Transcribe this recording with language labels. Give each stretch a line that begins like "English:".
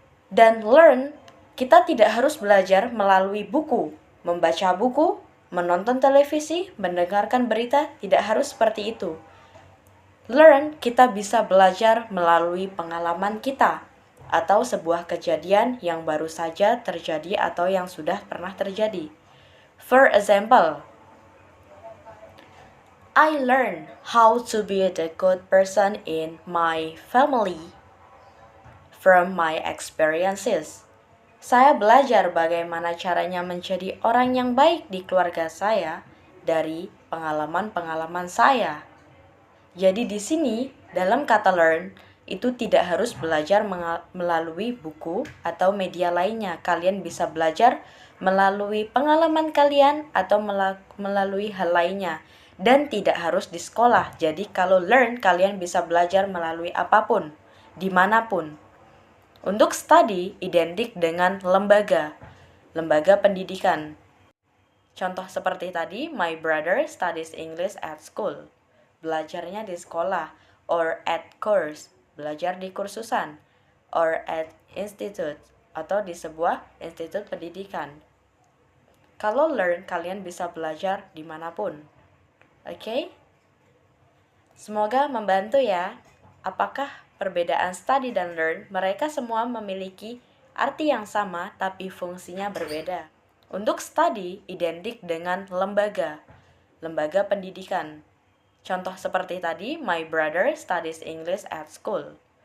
Indonesian: Dan learn kita tidak harus belajar melalui buku, membaca buku, menonton televisi, mendengarkan berita, tidak harus seperti itu. Learn, kita bisa belajar melalui pengalaman kita, atau sebuah kejadian yang baru saja terjadi atau yang sudah pernah terjadi.
English: For example, I learned how to be the good person in my family from my experiences.
Indonesian: Saya belajar bagaimana caranya menjadi orang yang baik di keluarga saya dari pengalaman-pengalaman saya. Jadi di sini dalam kata learn itu tidak harus belajar melalui buku atau media lainnya. Kalian bisa belajar melalui pengalaman kalian atau melalui hal lainnya dan tidak harus di sekolah. Jadi kalau learn kalian bisa belajar melalui apapun, dimanapun. Untuk study identik dengan lembaga pendidikan. Contoh seperti tadi,
English: my brother studies English at school.
Indonesian: Belajarnya di sekolah,
English: or at course,
Indonesian: belajar di kursusan,
English: or at institute,
Indonesian: atau di sebuah institut pendidikan. Kalau learn, kalian bisa belajar dimanapun. Oke? Semoga membantu ya. Apakah perbedaan study dan learn, mereka semua memiliki arti yang sama tapi fungsinya berbeda. Untuk study identik dengan lembaga pendidikan. Contoh seperti tadi,
English: my brother studies English at school.